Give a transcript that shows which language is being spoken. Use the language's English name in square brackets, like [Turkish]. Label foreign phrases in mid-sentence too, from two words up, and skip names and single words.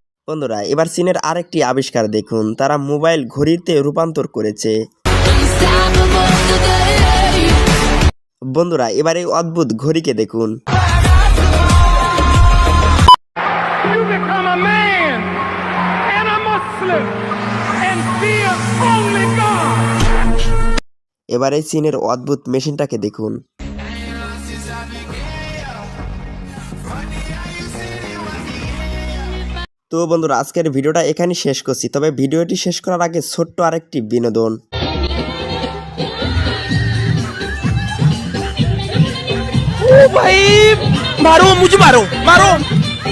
[Bangla] বন্ধুরা এবার চীনের আরেকটি আবিষ্কার দেখুন, তারা মোবাইল ঘড়িতে রূপান্তর করেছে। বন্ধুরা এবার এই অদ্ভুত ঘড়িকে দেখুন। [English] You become a man and a Muslim and fear only God. [Bangla] এবার এই চীনের অদ্ভুত মেশিনটাকে দেখুন। তো বন্ধুরা আজকের ভিডিওটা এখানে শেষ করছি, তবে ভিডিওটি শেষ করার আগে ছোট্ট আরেকটি বিনোদন। [Hindi] ओ भाई मारो मुझे मारो मारो